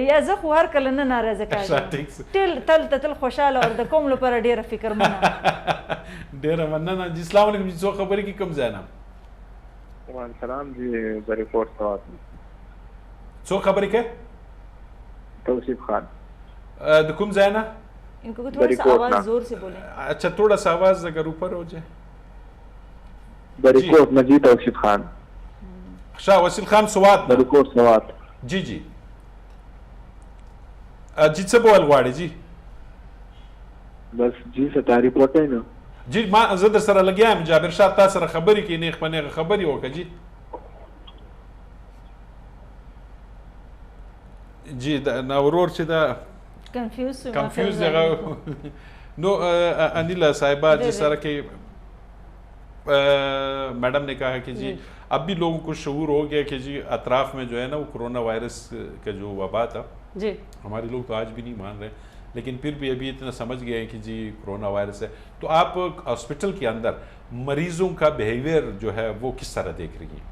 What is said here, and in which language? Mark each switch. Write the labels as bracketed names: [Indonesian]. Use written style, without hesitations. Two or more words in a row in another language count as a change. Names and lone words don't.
[Pashto] یا زه خو هر کله نه ناراضه کېږم، تل خوشحاله او د قوم لپاره ډېره فکرمنه. ډېره مننه جی. السلام علیکم جی. څوک خبرې کوي کوم ځای نه؟ وعلیکم السلام جی. بریکوٹ سوات. څوک خبرې کوي؟ توصیف خان. د کوم ځای نه؟ [Urdu] ان کو تھوڑا سا آواز زور سے بولیں. اچھا تھوڑا سا آواز اگر اوپر ہو جائے. بریکوٹ مجید توصیف خان. شاہ وسیل خان سوات. بریکوٹ سوات. [Pashto] جی جی جی څه بول غواړي جی؟ بس جی ستا ریپورټ نه جی ما زه در سره لګیا یم جابر شاه تا سره خبرې کوي نیغ په نیغه خبرې وکړه جی. جی دا ورور چې دا کنفیوز دغه نو [Urdu] انیلا صاحبہ جس طرح کے میڈم نے کہا کہ جی اب بھی لوگوں کو شعور ہو گیا کہ جی اطراف میں جو ہے نا وہ کرونا وائرس کا جو وبا تھا جی ہمارے لوگ تو آج بھی نہیں مان رہے لیکن پھر بھی ابھی اتنا سمجھ گئے ہیں کہ جی کرونا وائرس ہے. تو آپ ہاسپٹل کے اندر مریضوں کا بیہیویئر جو ہے وہ کس طرح دیکھ رہی ہیں؟